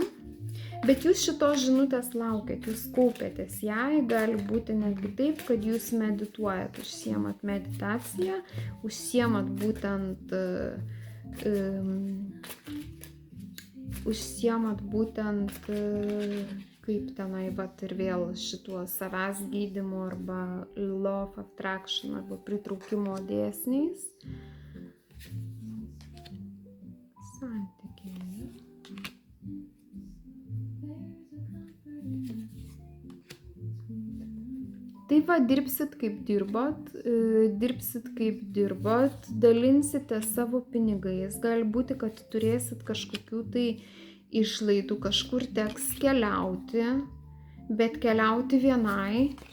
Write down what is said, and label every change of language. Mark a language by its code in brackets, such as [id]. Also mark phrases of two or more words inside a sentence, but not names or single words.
[lt] Bet jūs šitos žinutės laukiat, jūs kaupėtės jai, gali būti netgi taip, kad jūs medituojat, užsiemat meditaciją, užsiemat būtent kaip tenai, ir vėl šituo savęs gydymu arba [en] law of attraction [lt] arba pritraukimo dėsniais. Santykiai. Tai dirbsit kaip dirbot, dalinsite savo pinigais, gali būti, kad turėsit kažkokių tai išlaidų, kažkur teks keliauti, bet keliauti vienai.